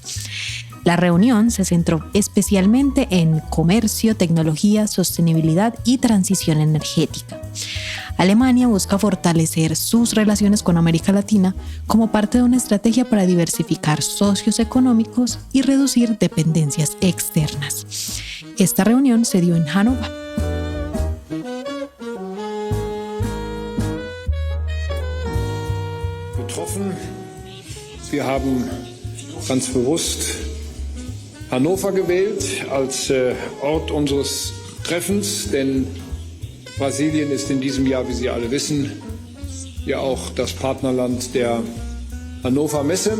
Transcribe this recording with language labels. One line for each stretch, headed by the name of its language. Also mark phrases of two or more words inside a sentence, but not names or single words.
Spanish: La reunión se centró especialmente en comercio, tecnología, sostenibilidad y transición energética. Alemania busca fortalecer sus relaciones con América Latina como parte de una estrategia para diversificar socios económicos y reducir dependencias externas. Esta reunión se dio en Hannover.
German: Getroffen. Wir haben ganz bewusst Hannover gewählt als Ort unseres Treffens, denn Brasilien ist in diesem Jahr, wie Sie alle wissen, ja auch das Partnerland der Hannover Messe.